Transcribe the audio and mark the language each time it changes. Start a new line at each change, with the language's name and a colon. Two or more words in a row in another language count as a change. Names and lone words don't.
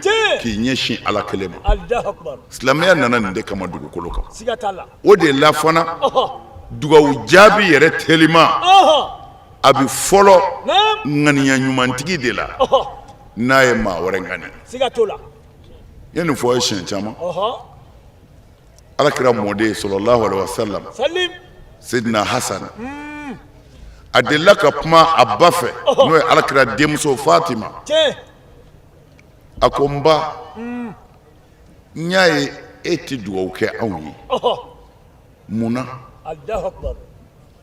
Bambara: k'i ɲɛsin ala kelen ma silamɛya nana nin de kama dugukolo kan o de la fana dugawu jaabi yɛrɛ telima a bɛ fɔlɔ ŋaniya ɲumantigi de la n'a ye maa wɛrɛ ŋani ye nin fɔ ye siɲɛ caman alakira mɔden
Arabic: صلى الله عليه وسلم
Bambara: Sayyidina Hasan a delila ka kuma a ba fɛ n'o ye alakira denmuso Fatima a ko n ba n y'a ye e tɛ dugawu kɛ anw ye mun na